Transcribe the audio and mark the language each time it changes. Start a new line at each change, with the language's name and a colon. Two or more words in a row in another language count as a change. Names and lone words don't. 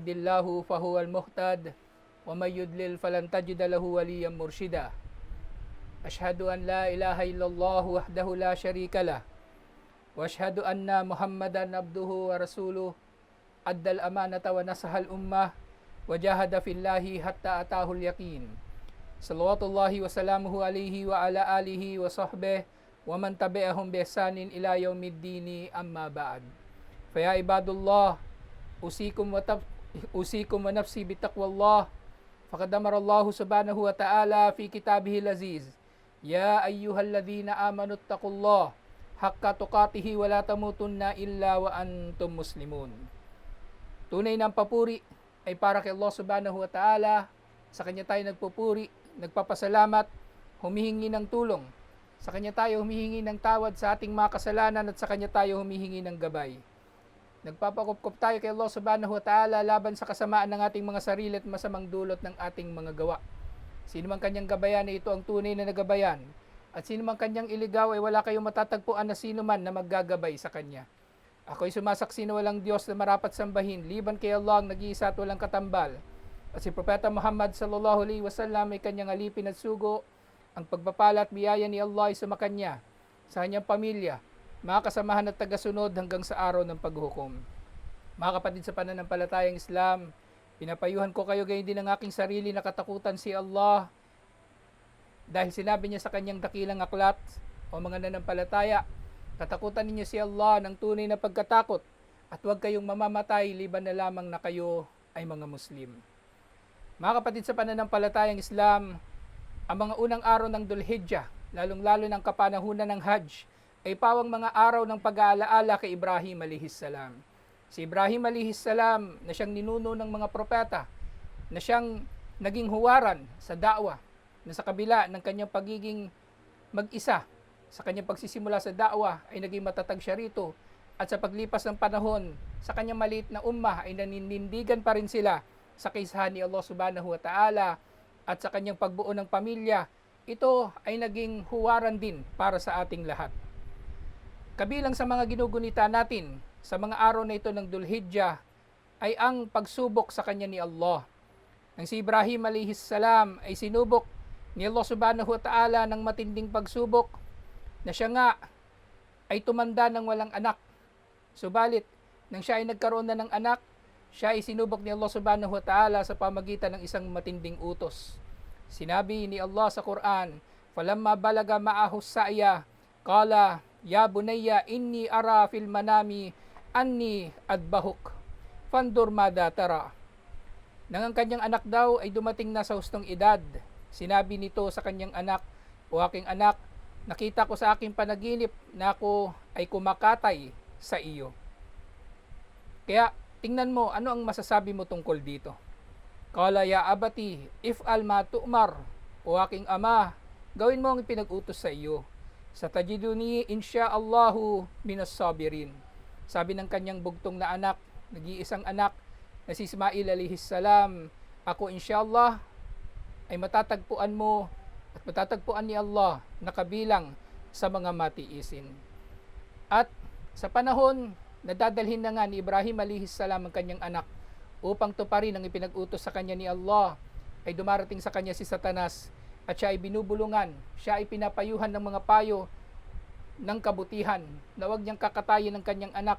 Arabic: الله فهو المهتد ومن يضلل فلن تجد له وليا مرشدا أشهد أن لا إله إلا الله وحده لا شريك له وأشهد أن محمدا عبده ورسوله أدى الأمانة ونصح الأمة وجاهد في الله حتى أتاه اليقين صلوات الله وسلامه عليه وعلى آله وصحبه ومن تبعهم بإحسان إلى يوم الدين أما بعد فيا عباد الله أوصيكم ونفسي بتقوى الله فقد أمر الله سبحانه وتعالى في كتابه العزيز يا أيها الذين آمنوا اتقوا الله حق تقاته ولا تموتن إلا وأنتم مسلمون.
Filipino: Tunay ng papuri ay para kay Allah
Arabic: سبحانه وتعالى.
Filipino: Sa Kanya tayo nagpupuri, nagpapasalamat, humihingi ng tulong. Sa Kanya tayo humihingi ng tawad sa ating mga kasalanan at sa Kanya tayo humihingi ng gabay. Nagpapakupkup tayo kay Allah
Arabic: سبحانه وتعالى
Filipino: laban sa kasamaan ng ating mga sarili at masamang dulot ng ating mga gawa. Sino man Kanyang gabayan ay ito ang tunay na nagabayan. At sino man Kanyang iligaw ay wala kayong matatagpuan na sino man na maggagabay sa Kanya. Ako'y sumasaksi na walang Diyos na marapat sambahin, liban kay Allah ang nag-iisa at walang katambal. At si Propeta Muhammad
Arabic: صلى الله عليه وسلم
Filipino: ay Kanyang alipin at sugo. Ang pagpapala at biyaya ni Allah ay sumakanya, sa Kanyang pamilya, mga kasamahan at tagasunod hanggang sa araw ng paghukom. Mga kapatid sa pananampalatayang Islam, pinapayuhan ko kayo gayon din ang aking sarili na katakutan si Allah. Dahil sinabi niya sa Kanyang dakilang aklat, o mga nanampalataya, katakutan ninyo si Allah ng tunay na pagkatakot at huwag kayong mamamatay liban na lamang na kayo ay mga Muslim. Mga kapatid sa pananampalatayang Islam, ang mga unang araw ng Dhul-Hijjah, lalong-lalo ng kapanahunan ng Hajj, ay pawang mga araw ng pag-aalaala kay Ibrahim alaihissalam. Si Ibrahim alaihissalam na siyang ninuno ng mga propeta, na siyang naging huwaran sa da'wa, na sa kabila ng kanyang pagiging mag-isa, sa kanyang pagsisimula sa da'wa ay naging matatag siya rito, at sa paglipas ng panahon sa kanyang maliit na ummah ay naninindigan pa rin sila sa kaisahan ni Allah
Arabic: سبحانه وتعالى
Filipino: at sa kanyang pagbuo ng pamilya. Ito ay naging huwaran din para sa ating lahat. Kabilang sa mga ginugunita natin sa mga araw na ito ng Dhul-Hijjah ay ang pagsubok sa kanya ni Allah. Nang si Ibrahim alaihissalam ay sinubok ni Allah
Arabic: سبحانه وتعالى
Filipino: ng matinding pagsubok, na siya nga ay tumanda ng walang anak. Subalit, nang siya ay nagkaroon na ng anak, siya ay sinubok ni Allah
Arabic: سبحانه وتعالى
Filipino: sa pamagitan ng isang matinding utos. Sinabi ni Allah sa Quran,
Arabic: "فلما بلغ معه السعي قال يا بني إني أرى في المنام أني أذبحك. فانظر ماذا ترى."
Filipino: Nang ang kanyang anak daw ay dumating na sa hustong edad, sinabi nito sa kanyang anak, "O aking anak, nakita ko sa aking panaginip na ako ay kumakatay sa iyo. Kaya tingnan mo, ano ang masasabi mo tungkol dito?"
Arabic: قال يا أبت افعل ما تؤمر.
Filipino: O aking ama, gawin mo ang ipinag-utos sa iyo.
Arabic: ستجدني إن شاء الله من الصابرين.
Filipino: Sabi ng kanyang bugtong na anak, nag-iisang anak na si Ismail alaihissalam, ako insyaallah ay matatagpuan mo at matatagpuan ni Allah na kabilang sa mga matiisin. At sa panahon na dadalhin na nga ni Ibrahim alaihissalam ang kanyang anak upang tuparin ang ipinag-utos sa kanya ni Allah, ay dumarating sa kanya si Satanas at siya ay binubulungan, siya ay pinapayuhan ng mga payo ng kabutihan na huwag niyang kakatayin ng kanyang anak.